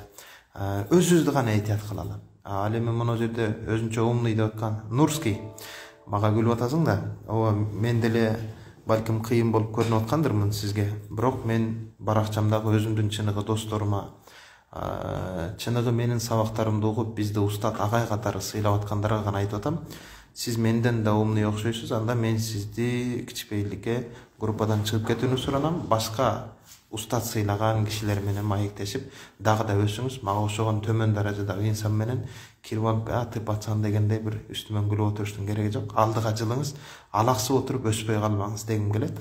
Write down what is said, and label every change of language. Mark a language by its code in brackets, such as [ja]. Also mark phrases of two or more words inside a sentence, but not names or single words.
[ky] Өзүбүздү гана эйтят кылалы. Ал эми мына жерде өзүнчө умный деп аткан Нурский мага күлүп атасың да. Ооба, мен деле балким кыйын болуп көрүнүп аткандырмын сизге. Бирок мен баракчамдагы өзүмдүн чыныгы досторума, чыныгы менин сабактарымды угуп, бизди устат агай катары сыйлап аткандарга гана айтып атам. Сиз менден да умный окшойсуз, анда мен сизди кичпейликке группадан чыгып кетүүнү суранам. Башка устат сыйлаган кишилер менен маектешип, дагы да өсүңүз. Мага окшогон төмөн даражадагы инсан менен кирип алып, [ru] ты пацан [ky] дегендей бир үстүмөн күлүп отуруштун кереги жок. Алдыга жылыңыз, алаксып отуруп өспөй калбаңыз дегим келет.